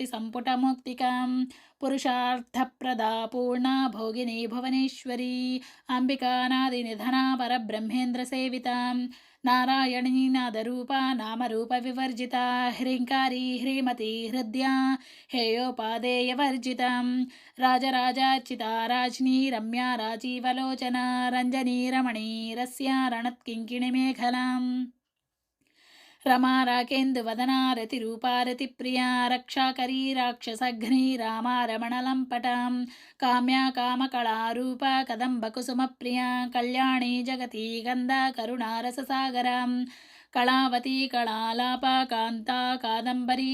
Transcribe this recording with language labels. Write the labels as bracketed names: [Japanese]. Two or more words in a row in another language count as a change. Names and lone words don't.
[Sanskrit] సంపుట ముక్తికాం పురుషార్థప్రదా పూర్ణ భోగిని భువనేశ్వరీ అంబికానాది నిధనా పరబ్రహ్మేంద్ర సేవితాం నారాయణీ నాదరూపా నామరూప వివర్జిత హ్రీంకారీ హ్రీమతి హృద్యా హేయోపాదేయవర్జితం రాజరాజార్చితా రాజ్ఞీ రమ్యా రాజీవలోచన రంజనీ రమణీ రస్యా రణత్కింకిణిమేఖలాం रमा राकेन्दुवदना रतिरूपा रतिप्रिया रक्षाकरी राक्षसघ्नी रामा रमणलम्पटां काम्या कामकलारूपा कदम्बकुसुमप्रिया कल्याणी जगती गन्धा करुणारससागरां कलावती कलालापा कान्ता कादम्बरी